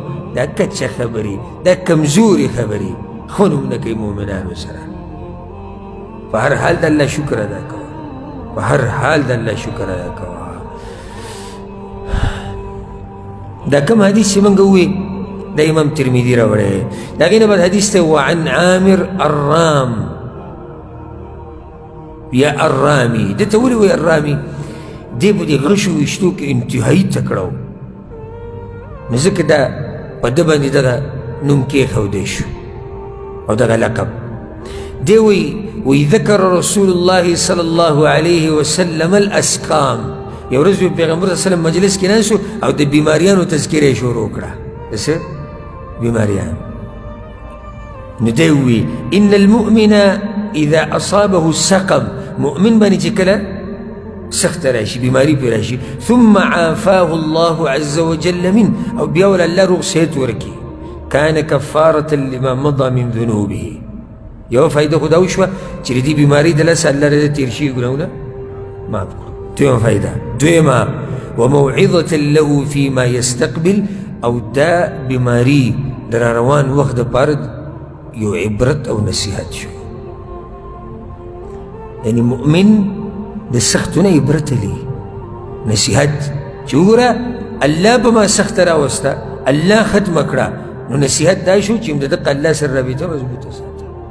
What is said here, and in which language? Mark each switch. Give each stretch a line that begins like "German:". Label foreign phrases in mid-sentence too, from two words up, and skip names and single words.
Pashto: دا کچه خبرې، دا کمزورې خبرې، ښه نوم نه کوي مؤمنانو سره. په هر حال د الله شکر ادا کوه، په هر حال د الله شکر ادا کوه. دا کوم حدیث چې موږ ووایي دا امام ترمذي راوړی، د هغې نه بعد حدیث ته وعن عامر الرام یا الرامي. ده ته ولې وایي الرامي؟ دی په دې غشو ویشتو کې انتهایي تکړه و، نو ځکه دا په ده باندې دغه نوم کېښودی شو او دغه لقب. دی وایي
Arabic: ذکر رسول الله صلی الله علیه وسلم الاسقام.
Pashto: یو ورځ پیغمبر
Arabic: صلی الله علیه وسلم
Pashto: مجلس کې ناست شو او د بیماریانو تذکره یې شروع کړه. د څه بیماریان؟ نو دی وایي
Arabic: ان المؤمن اذا اصابه السقم،
Pashto: مؤمن باندې چې کله سخت راشي، بیماری پې راشي،
Arabic: ثم عافاه الله عز وجل من،
Pashto: او بیا ول الله روغ صحت ورکړي،
Arabic: كان كفارة لما مضى من ذنوبه.
Pashto: یو فایده خو دا وشوه چې د دې بیمارۍ د لاسه الله رضا تېر شوي ګناهونه معاف کړو. دویمه فایده، دویمه
Arabic: وموعظة له فيما يستقبل،
Pashto: او دا بیماری د راروان وخت دپاره یو عبرت او نصیحت شو. یعنی مؤمن د سختونه عبرت لي، نصیحت چې وګوره الله به ما سخته راوسته، الله ختمه کړه، نو نصیحت دا شو چې د دقه الله سره رابطه مضبوطه ساته.